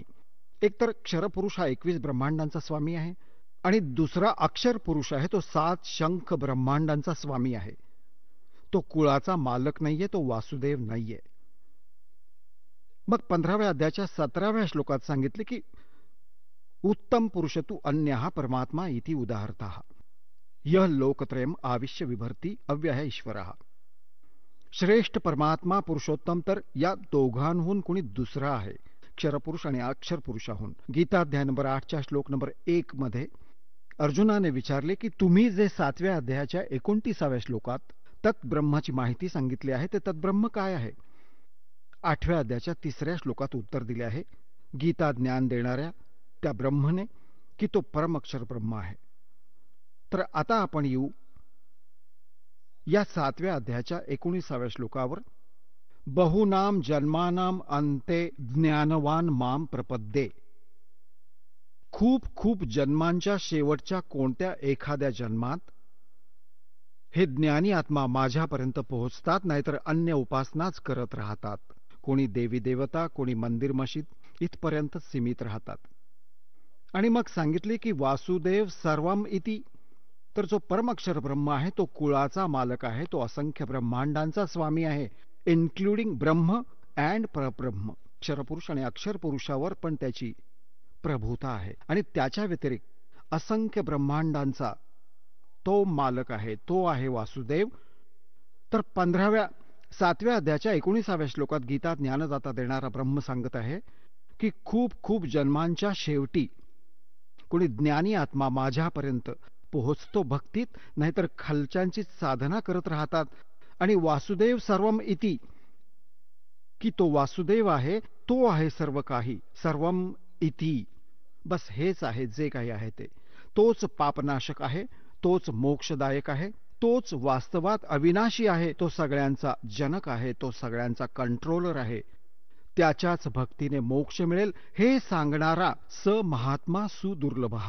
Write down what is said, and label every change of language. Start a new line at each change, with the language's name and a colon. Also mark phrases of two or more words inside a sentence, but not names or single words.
Marathi: एक तर क्षरपुरुष हा 21 ब्रह्मांडांचा स्वामी आहे, आणि दुसरा अक्षर पुरुष आहे, तो 7 शंख ब्रह्मांडांचा स्वामी आहे. तो कुळाचा मालक नाहीये, तो वासुदेव नाहीये. मग 15व्या अध्यायाच्या 17व्या श्लोकात सांगितले की
Sanskrit: उत्तम पुरुष तू अन्यः परमात्मा इति उदाहरतः यह लोकत्रयम आविश्य विभर्ती अव्यय ईश्वरः.
Marathi: श्रेष्ठ परमात्मा पुरुषोत्तम तर या दोघांहून कोणी दुसरा आहे, क्षरपुरुष आणि अक्षर पुरुषाहून. गीताध्याय नंबर 8च्या श्लोक नंबर 1 मध्ये अर्जुनाने विचारले की तुम्ही जे 7व्या अध्यायाच्या 29व्या श्लोकात तत्ब्रह्माची माहिती सांगितली आहे, ते तत्ब्रह्म काय आहे? 8व्या अध्यायाच्या 3ऱ्या श्लोकात उत्तर दिले आहे गीता ज्ञान देणाऱ्या त्या ब्रह्मने की तो परम अक्षर ब्रह्म आहे. तर आता आपण येऊ या 7व्या अध्यायाच्या 19व्या श्लोकावर.
Sanskrit: बहुनाम जन्मानाम अंते ज्ञानवान माम प्रपद्ये.
Marathi: खूप खूप जन्मांच्या शेवटच्या कोणत्या एखाद्या जन्मात हे ज्ञानी आत्मा माझ्यापर्यंत पोहोचतात, नाहीतर अन्य उपासनाच करत राहतात. कोणी देवी देवता, कोणी मंदिर मशीद इथपर्यंत सीमित राहतात. आणि मग सांगितले की
Sanskrit: वासुदेव सर्वम इति,
Marathi: तर जो परमक्षर ब्रह्म आहे तो कुळाचा मालक आहे, तो असंख्य ब्रह्मांडांचा स्वामी आहे, इन्क्लुडिंग ब्रह्म अँड परब्रह्म. क्षरपुरुष आणि अक्षर पुरुषावर पण त्याची प्रभुता आहे. आणि त्याच्या व्यतिरिक्त असंख्य ब्रह्मांडांचा तो मालक आहे, तो आहे वासुदेव. तर 7व्या अध्यायाच्या 19व्या श्लोकात गीता ज्ञानदाता देणारा ब्रह्म सांगत आहे की खूप खूप जन्मांच्या शेवटी कोणी ज्ञानी आत्मा माझ्यापर्यंत पोहोचतो भक्तीत, नाहीतर खालच्यांची साधना करत राहतात.
Sanskrit: आणि वासुदेव सर्वम इति,
Marathi: की तो वासुदेव आहे, तो आहे सर्व काही.
Sanskrit: सर्वम इति,
Marathi: बस हेच आहे जे काही आहे ते. तोच पापनाशक आहे, तोच मोक्षदायक आहे, तोच वास्तवात अविनाशी आहे, तो सगळ्यांचा जनक आहे, तो सगळ्यांचा कंट्रोलर आहे. त्याच्याच भक्तीने मोक्ष मिळेल हे सांगणारा
Sanskrit: स महात्मा सुदुर्लभः.